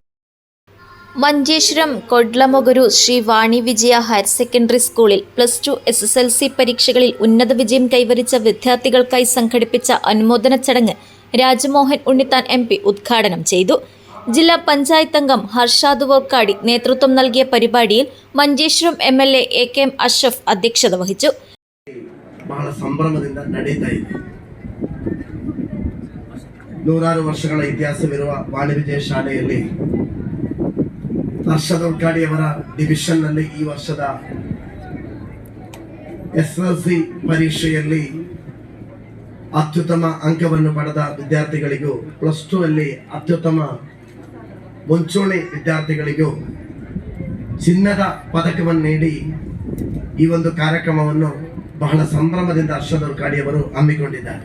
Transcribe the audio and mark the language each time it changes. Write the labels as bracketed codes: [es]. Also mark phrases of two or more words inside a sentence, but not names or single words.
[ml] മഞ്ചേശ്വരം കൊഡ്ലമൊഗരു ശ്രീ വാണി വിജയ ഹയർ സെക്കൻഡറി സ്കൂളിൽ +2 SSLC പരീക്ഷകളിൽ ഉന്നത വിജയം കൈവരിച്ച വിദ്യാർത്ഥികൾക്കായി സംഘടിപ്പിച്ച അനുമോദന ചടങ്ങ് രാജ്മോഹൻ ഉണ്ണിത്താൻ MP ഉദ്ഘാടനം ചെയ്തു. ജില്ലാ പഞ്ചായത്ത് അംഗം ഹർഷാദ് വോർക്കാടി നേതൃത്വം നൽകിയ പരിപാടിയിൽ മഞ്ചേശ്വരം MLA AKM അഷ്റഫ് [kn] ಅಧ್ಯಕ್ಷತೆ ವಹಿಸಿತು. ಬಹಳ ಸಂಭ್ರಮದಿಂದ ನಡೀತಾ ಇದೆ. 100 ವರ್ಷಗಳ ಇತಿಹಾಸವಿರುವ ವಾಣಿ ವಿಜಯ ಶಾಲೆಯಲ್ಲಿ ಹರ್ಷಾದ್ ವೋರ್ಕಾಡಿ ಅವರ ಡಿವಿಷನ್ ನಲ್ಲಿ ಈ ವರ್ಷದ SSLC ಪರೀಕ್ಷೆಯಲ್ಲಿ ಅತ್ಯುತ್ತಮ ಅಂಕವನ್ನು ಪಡೆದ ವಿದ್ಯಾರ್ಥಿಗಳಿಗೂ +2 ಅಲ್ಲಿ ಅತ್ಯುತ್ತಮ ಮುಂಚೂಣಿ ವಿದ್ಯಾರ್ಥಿಗಳಿಗೂ ಚಿನ್ನದ ಪದಕವನ್ನು ನೀಡಿ ಈ ಒಂದು ಕಾರ್ಯಕ್ರಮವನ್ನು ಬಹಳ ಸಂಭ್ರಮದಿಂದ ಹರ್ಷಾದ್ ವೋರ್ಕಾಡಿ ಅವರು ಹಮ್ಮಿಕೊಂಡಿದ್ದಾರೆ.